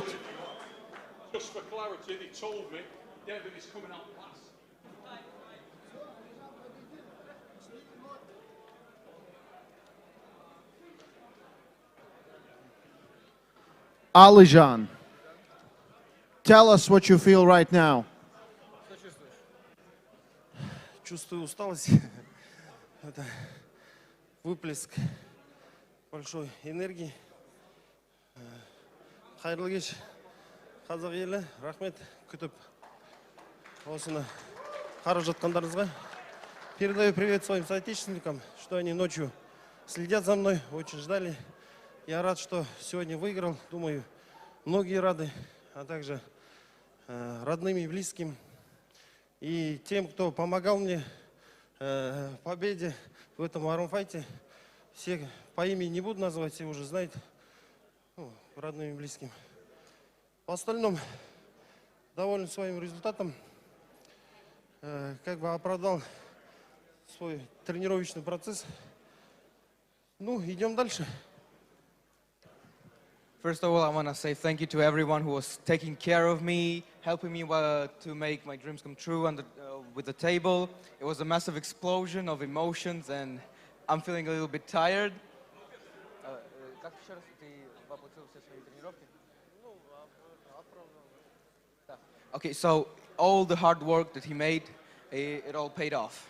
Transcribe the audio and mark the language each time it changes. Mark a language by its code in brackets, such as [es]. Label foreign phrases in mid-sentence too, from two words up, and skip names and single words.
[en] Just for clarity, they told me David is coming out last. Alizhan, tell us what you feel right now. [ru] Чувствую усталость. Это выплеск большой энергии. [kk] Хайырлы кеш, қазақ елі, рахмет күтіп осыны қарап жатқандарыңызға. [ru] Передаю привет своим соотечественникам, что они ночью следят за мной, очень ждали. Я рад, что сегодня выиграл. Думаю, многие рады, а также родным и близким. И тем, кто помогал мне в победе в этом армфайте. Всех по имени не буду называть, все уже знают, родным и близким. По остальному, доволен своим результатом. Как бы оправдал свой тренировочный процесс. Ну, идем дальше. [en] First of all, I want to say thank you to everyone who was taking care of me, helping me to make my dreams come true with the table. It was a massive explosion of emotions, and I'm feeling a little bit tired. Okay, so all the hard work that he made, it all paid off.